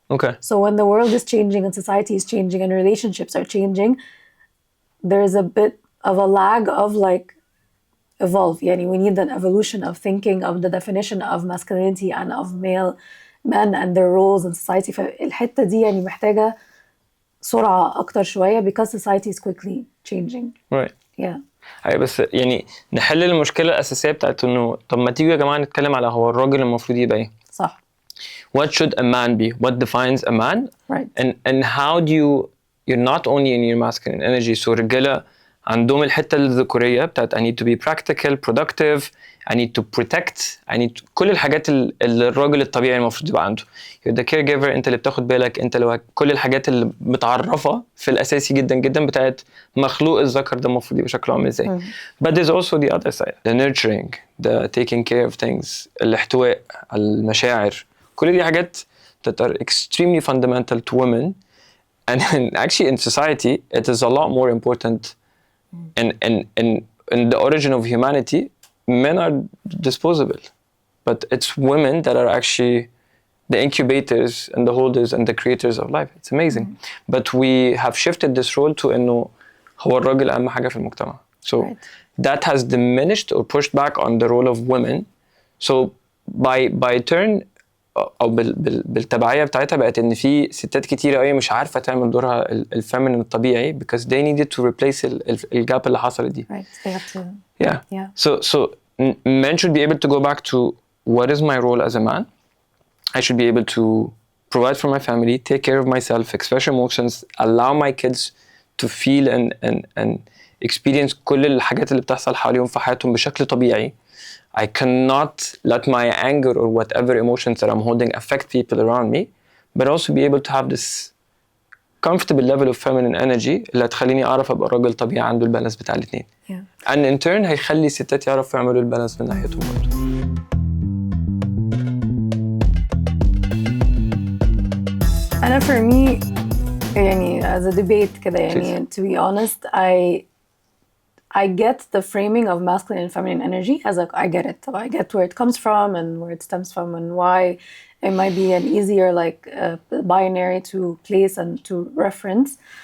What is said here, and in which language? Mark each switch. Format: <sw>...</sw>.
<en>Okay. So when the world is changing and society is changing and relationships are changing, there's a bit of a lag of like evolve. We need an evolution of thinking of the definition of masculinity and of men and their roles in society.</en> <ar>فالحتة دي محتاجة سرعة أكتر شوية</ar> <en>because society is quickly changing. Right. Yeah.</en> <ar>أي بس نحل المشكلة الأساسية بتاعت إنه طب ما تيجوا يا جماعة نتكلم على هو الراجل المفروض يبقى إيه؟ صح.</ar> <en>What should a man be? What defines a man? Right. And how do you're not only in your masculine energy. So</en> <ar>الرجالة عندهم الحتة الذكورية بتاعت</ar> <en>I need to be practical, productive, I need to protect, I need to</en> <ar>كل الحاجات اللي الراجل الطبيعي المفروض يبقى عنده.</ar> <en>You're the caregiver,</en> <ar>انت اللي بتاخد بالك، انت اللي كل الحاجات اللي متعرفة في الأساسي جدا بتاعت مخلوق الذكر ده المفروض يبقى شكله عامل ازاي.</ar> <en>But there's also the other side, the nurturing, the taking care of things,</en> <ar>الاحتواء، المشاعر. كل دي حاجات</ar> <en>that are extremely fundamental to women, and actually in society it is a lot more important. In the origin of humanity, men are disposable, but it's women that are actually the incubators and the holders and the creators of life. It's amazing. But we have shifted this role to</en> <ar>إنه هو الراجل أهم حاجة في المجتمع.</ar> <en>So that has diminished or pushed back on the role of women. So by turn</en> <ar>أو بالتبعية بتاعتها بقت إن في ستات كتيرة قوي مش عارفة تعمل دورها الفيمينين الطبيعي</ar> <en>because they needed to replace</en> <ar>الجاب اللي حصلت دي.</ar> <en>Right. They have to. Yeah. So men should be able to go back to what is my role as a man. I should be able to provide for my family, take care of myself, express emotions, allow my kids to feel and experience</en> <ar>كل الحاجات اللي بتحصل حواليهم في حياتهم بشكل طبيعي.</ar> <en>I cannot let my anger or whatever emotions that I'm holding affect people around me, but also be able to have this comfortable level of feminine energy</en> <ar>اللي تخليني أعرف أبقى راجل طبيعي عنده البالانس بتاع الاثنين.</ar> <en>And in turn</en> <ar>هيخلي الستات يعرفوا يعملوا البالانس من ناحيتهم برضه.</ar> <en>أنا for me as a debate كده to be honest, I get the framing of masculine and feminine energy as like, I get it. I get where it comes from and where it stems from and why it might be an easier like binary to place and to reference.</en>